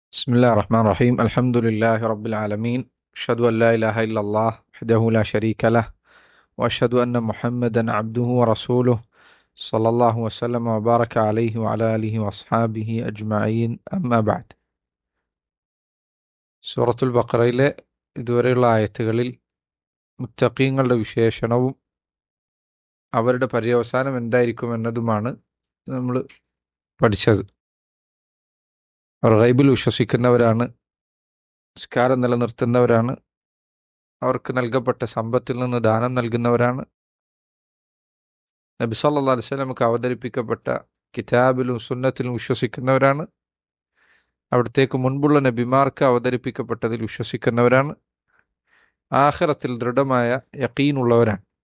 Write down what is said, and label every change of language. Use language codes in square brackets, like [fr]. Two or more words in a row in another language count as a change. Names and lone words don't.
[ar] بسم الله الرحمن الرحيم الحمد لله رب العالمين أشهد أن لا إله إلا الله وحده لا شريك له وأشهد أن محمدا عبده ورسوله صلى الله وسلم وبارك عليه وعلى آله وأصحابه أجمعين أما بعد [ml] സൂറത്തുൽ ബഖറയിലെ ഇതുവരെയുള്ള ആയത്തുകളിൽ മുത്തഖീങ്ങളുടെ വിശേഷണവും അവരുടെ പര്യവസാനം എന്തായിരിക്കും എന്നതുമാണ് നമ്മൾ പഠിച്ചത്. അവർ ഗൈബിൽ വിശ്വസിക്കുന്നവരാണ്, നിസ്കാരം നിലനിർത്തുന്നവരാണ്, അവർക്ക് നൽകപ്പെട്ട സമ്പത്തിൽ നിന്ന് ദാനം നൽകുന്നവരാണ്, നബി [ar] صلى الله عليه [ml] വസല്ലമക്ക് അവതരിപ്പിക്കപ്പെട്ട കിതാബിലും സുന്നത്തിലും വിശ്വസിക്കുന്നവരാണ്, അവിടത്തേക്ക് മുൻപുള്ള നബിമാർക്ക് അവതരിപ്പിക്കപ്പെട്ടതിൽ വിശ്വസിക്കുന്നവരാണ്, ആഖിറത്തിൽ ദൃഢമായ യഖീനുള്ളവരാണ്.